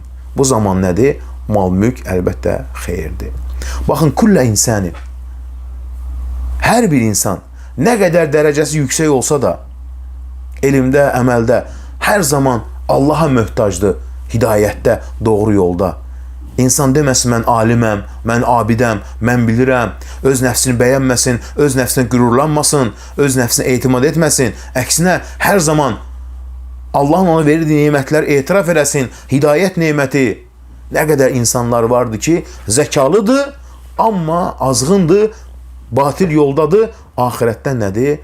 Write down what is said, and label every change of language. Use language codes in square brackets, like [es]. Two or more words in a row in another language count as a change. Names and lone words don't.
[tr] Bu zaman nedir? Mal mülk elbette xeyirdir. Bakın kulle insanın. Her bir insan ne kadar derecesi yüksek olsa da elimde, əməldə her zaman Allah'a möhtacdır. Hidayette, doğru yolda. [az] İnsan deməsin, mən aliməm, mən abidəm, mən bilirəm, öz nəfsini bəyənməsin, öz nəfsinə qürurlanmasın, öz nəfsinə etimad etməsin. Əksinə, hər zaman Allah'ın ona verdiği nimətlər etiraf eləsin, hidayət neməti. Nə qədər insanlar vardı ki, zəkalıdır, amma azğındır, batil yoldadır, ahirətdən nədir?